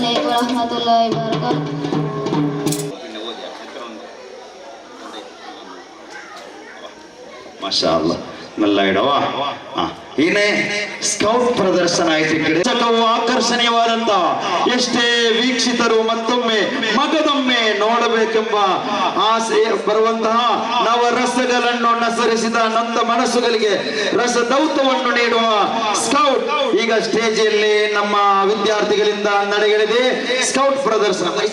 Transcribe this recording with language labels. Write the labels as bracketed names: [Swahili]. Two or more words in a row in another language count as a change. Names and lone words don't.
[Arabic] ورحمة الله وبركاته. ما شاء الله [Malayalam] നല്ല ഇടവാ [Kannada] ಇನೇ ಸ್ಕೌಟ್ ಪ್ರದರ್ಶನ ಆಯ್ತು ಈ ಕಡೆ ಆಕರ್ಷಣೀಯವಾದಂತ ಎಷ್ಟೇ ವೀಕ್ಷಿತರು ಮತ್ತೊಮ್ಮೆ ಮಗದೊಮ್ಮೆ ನೋಡಬೇಕೆಂಬ ಆಸೆ ಬರುವಂತಹ ನವರಸಗಳನ್ನು ನಸರಿಸಿದ ನಂದ ಮನಸ್ಸುಗಳಿಗೆ ರಸದೌತವನ್ನು ನೀಡುವ ಸ್ಕೌಟ್ ಈಗ ಸ್ಟೇಜಿಯಲ್ಲಿ ನಮ್ಮ ವಿದ್ಯಾರ್ಥಿಗಳಿಂದ ನಡೆಯಲಿದೆ ಸ್ಕೌಟ್ ಪ್ರದರ್ಶನ.